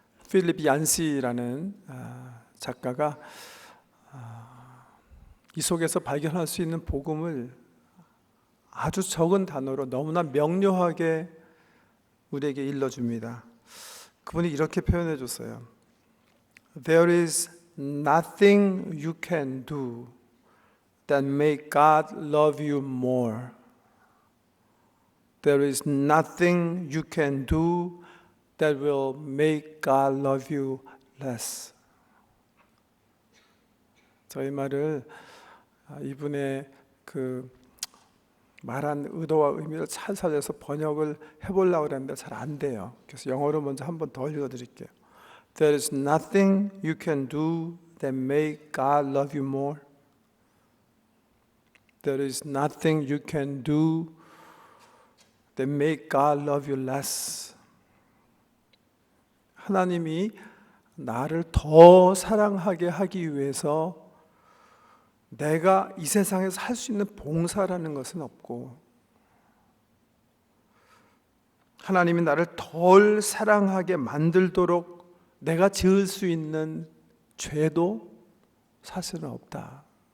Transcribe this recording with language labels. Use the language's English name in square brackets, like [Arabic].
[Korean] 필립 얀시라는 작가가 이 속에서 발견할 수 있는 복음을 아주 적은 단어로 너무나 명료하게 우리에게 일러줍니다. 그분이 이렇게 표현해 줬어요. [English] There is nothing you can do that make God love you more. There is nothing you can do that will make God love you less. [Korean] 저희 말을 이분의 그 말한 의도와 의미를 잘 살려서 번역을 해보려고 했는데 잘 안 돼요. 그래서 영어로 먼저 한 번 더 읽어드릴게요. [English] There is nothing you can do that make God love you more. There is nothing you can do that make God love you less. [Korean] 하나님이 나를 더 사랑하게 하기 위해서 내가 이 세상에서 할 수 있는 봉사라는 것은 없고, 하나님이 나를 덜 사랑하게 만들도록 내가 지을 수 있는 죄도 사실은 없다.